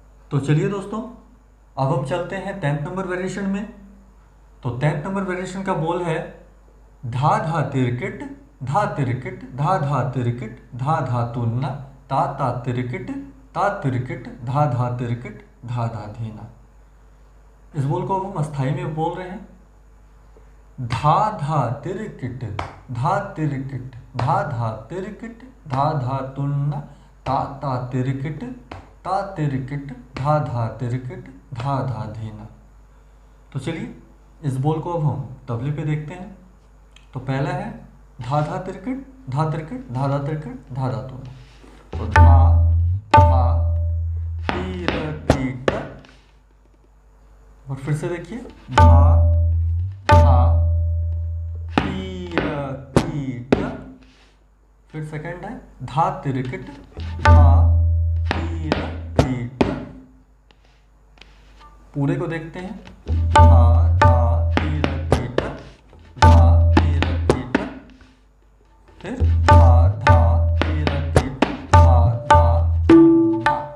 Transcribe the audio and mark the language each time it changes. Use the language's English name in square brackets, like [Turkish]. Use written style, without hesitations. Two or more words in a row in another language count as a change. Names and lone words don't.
[Hindi] तो चलिए दोस्तों, अब हम चलते हैं 10th [English] number variation [Hindi] में। तो 10th [English] number variation [Hindi] का बोल है धा धा तिरकिट धा तिरकिट धा धा तिरकिट धा धा तुन्ना ता तिरकिट धा धा तिरकिट धा धा धीना। इस बोल को अब हम अस्थाई में बोल रहे हैं। धा धा तिरकिट धा तिरकिट धा धा तिरकिट धा धा तुन्ना ता तिरकिट धा धा तिरकिट धा धा धीना। तो चलिए इस बोल को अब हम तबले पे देखते हैं। तो पहला है धा धा तिरकिट धा तिरकिट धा धा तिरकिट धा धा तुन्ना। तो धा तिरकिट, और फिर से देखिए धा तिरकिट, फिर सेकंड है धा तिरकिट धा तिरकिट। पूरे को देखते हैं धा तिरकिट धा तिरकिट, फिर धा तिरकिट धा तुन्ना।